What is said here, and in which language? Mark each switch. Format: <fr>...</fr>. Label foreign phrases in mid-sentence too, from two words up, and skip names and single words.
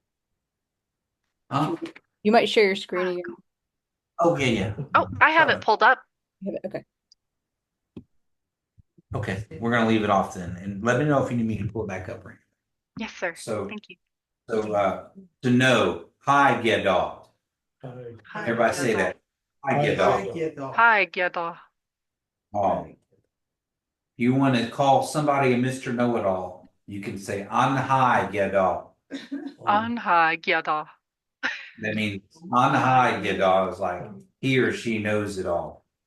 <en>Huh? You might share your screen again. Oh yeah. Oh, I have it pulled up. You have it- Okay. Okay, we're gonna leave it off then, and let me know if you need me to pull it back up. Right? Yes, sir. So Thank you. So to know, hi Gedal. Hi. Everybody say that. Hi Hi, Gedal. I get off. Hi, Gyada. Oh, you want to call somebody a Mr. Know-it-all, you can say on hi Gedal. On hi, Gyada. That means on high Gedal is like he or she knows it all.</en>